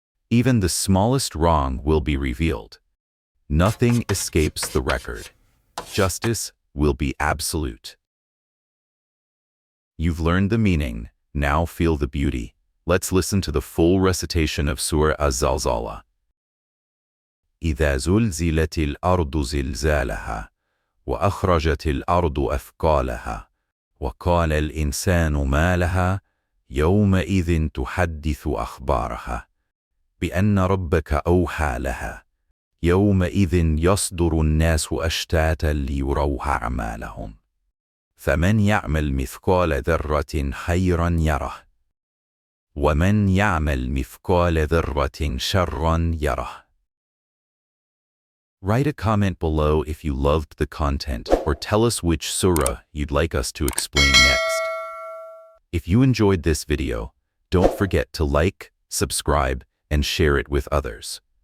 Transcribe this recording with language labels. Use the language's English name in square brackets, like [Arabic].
[English] Even the smallest wrong will be revealed. Nothing escapes the record. Justice will be absolute. You've learned the meaning, now feel the beauty. Let's listen to the full recitation of Surah Az-Zalzalah. [Arabic] إذا زلزلت الأرض زلزالها وأخرجت الأرض أثقالها وقال الإنسان ما لها يومئذ تحدث أخبارها بأن ربك أوحى لها يومئذ يصدر الناس أشتاتا ليروا أعمالهم فمن يعمل مثقال ذرة خيرا يره ومن يعمل مثقال ذرة شرا يره. [English] Write a comment below if you loved the content or tell us which surah you'd like us to explain next. If you enjoyed this video, don't forget to like, subscribe, and share it with others.